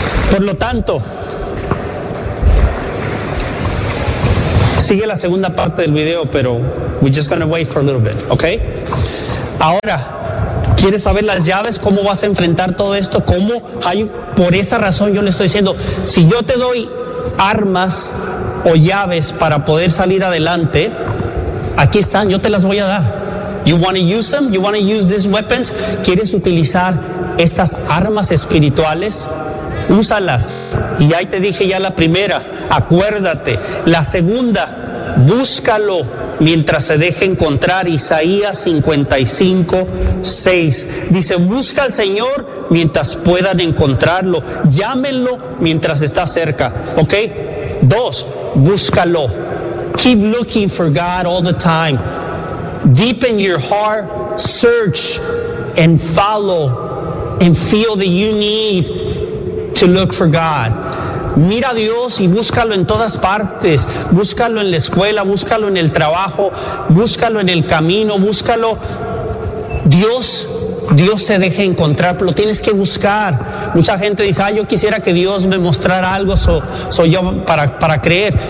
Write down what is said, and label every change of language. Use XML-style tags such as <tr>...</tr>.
<es>Por lo tanto, sigue la segunda parte del video, pero</es> <en>we're just gonna wait for a little bit, okay?</en> <es>Ahora, ¿quieres saber las llaves? ¿Cómo vas a enfrentar todo esto? ¿Cómo hay? Por esa razón yo le estoy diciendo, si yo te doy armas o llaves para poder salir adelante, aquí están, yo te las voy a dar.</es> <en>You want to use them? You want to use these weapons?</en> <es>¿Quieres utilizar estas armas espirituales? Úsalas. Y ahí te dije ya la primera, acuérdate. La segunda, búscalo mientras se deje encontrar. Isaías 55:6 dice, busca al Señor mientras puedan encontrarlo, llámenlo mientras está cerca. Ok, dos, búscalo.</es> <en>Keep looking for God all the time. Deepen your heart, search and follow and feel that you need to look for God.</en> <es>Mira a Dios y búscalo en todas partes. Búscalo en la escuela, búscalo en el trabajo, búscalo en el camino, búscalo. Dios se deja encontrar, lo tienes que buscar. Mucha gente dice, ah, yo quisiera que Dios me mostrara algo, soy yo para creer.</es>